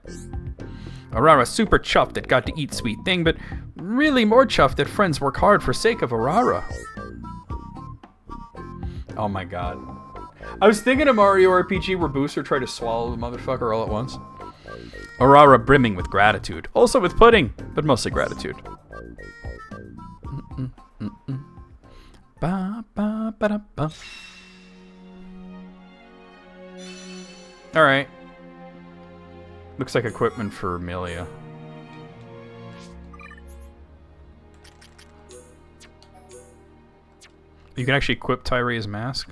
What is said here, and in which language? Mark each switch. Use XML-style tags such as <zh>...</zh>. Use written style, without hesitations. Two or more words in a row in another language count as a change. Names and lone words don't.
<en>Aurora super chuffed that got to eat sweet thing, but really more chuffed that friends work hard for sake of Aurora. Oh my god. I was thinking of Mario RPG where Booster tried to swallow the motherfucker all at once. Aurora brimming with gratitude. Also with pudding, but mostly gratitude. Ba, ba, ba, da, ba. Alright. Looks like equipment for Amelia. You can actually equip Tyrea's mask.</en>